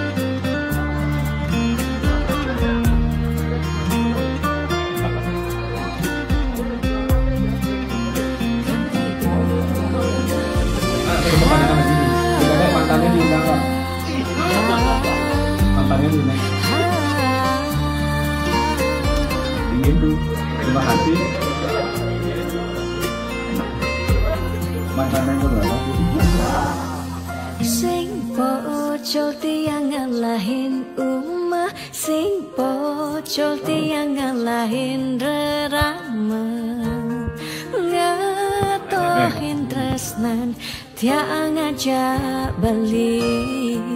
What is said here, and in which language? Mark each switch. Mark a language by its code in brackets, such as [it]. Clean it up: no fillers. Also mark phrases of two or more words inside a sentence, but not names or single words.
[id] Mantannya diundang nggak? Mantannya diundang. Ingin tuh. Terima kasih. Mantannya berapa? [ban] Sing pocol tiang ngalahin umah, sing pocol tiang ngalahin rerama, ngatohin tresnan tiang ngajak beli.